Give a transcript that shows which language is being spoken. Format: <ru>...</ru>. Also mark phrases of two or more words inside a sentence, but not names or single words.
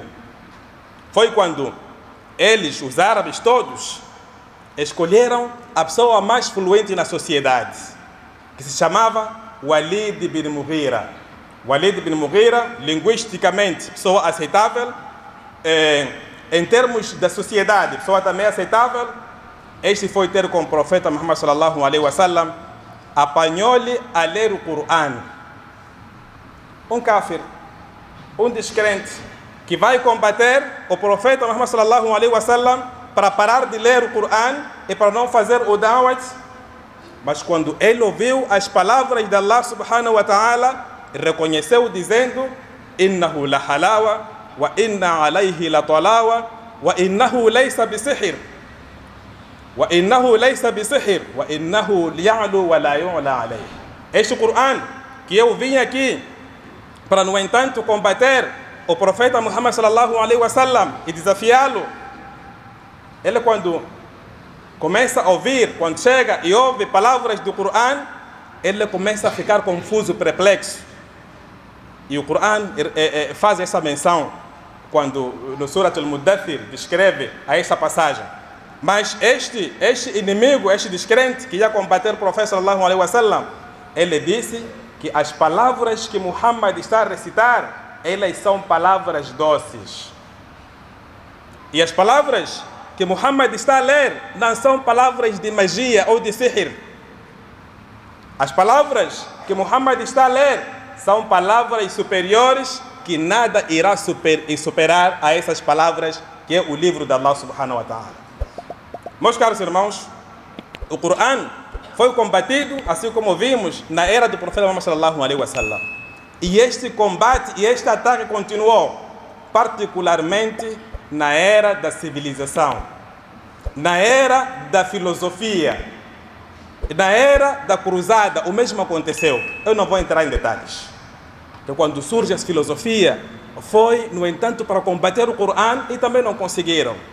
<pt>Foi quando eles, os árabes todos, escolheram a pessoa mais fluente na sociedade, que se chamava Walid ibn Mughira. Walid ibn Mughira, linguisticamente, pessoa aceitável, em termos da sociedade, pessoa também aceitável. Este foi ter com o profeta Muhammad</pt> <ar>صلى الله عليه وسلم,</ar> <pt>apanhou-lhe a ler o Coran. Um kafir, um descrente, que vai combater o profeta Muhammad</pt> <ar>صلى الله عليه وسلم</ar> <pt>para parar de ler o Coran e para não fazer o da'wat. Mas quando ele ouviu as palavras de Allah</pt> <ar>سبحانه وتعالى,</ar> <pt>reconheceu dizendo:</pt> <ar>إنه لحلاوة وإن عليه لطلاوة وإنه ليس بسحر وإنه ليس بسحر وإنه يعلو ولا يعلى عليه.</ar> <pt>Este Coran que eu vim aqui para, no entanto, combater o profeta Muhammad</pt> <ar>صلى الله عليه وسلم</ar> <pt>e desafiá-lo, ele, quando começa a ouvir, quando chega e ouve palavras do Coran, ele começa a ficar confuso, perplexo. E o Coran faz essa menção quando no Surat al-Muddathir descreve a essa passagem. Mas este inimigo, este descrente que ia combater o profeta</pt> <ar>صلى الله عليه وسلم,</ar> <pt>ele disse que as palavras que Muhammad está a recitar, elas são palavras doces. E as palavras que Muhammad está a ler não são palavras de magia ou de sihr. As palavras que Muhammad está a ler são palavras superiores que nada irá superar a essas palavras que é o livro de Allah</pt> <ar>سبحانه وتعالى.</ar> <pt>Meus caros irmãos, o Coran foi combatido, assim como vimos, na era do profeta Muhammad</pt> <ar>صلى الله عليه وسلم.</ar> <pt>E este combate e este ataque continuou, particularmente na era da civilização, na era da filosofia, na era da cruzada. O mesmo aconteceu. Eu não vou entrar em detalhes. Então, quando surge a filosofia, foi, no entanto, para combater o Coran e também não conseguiram.</pt>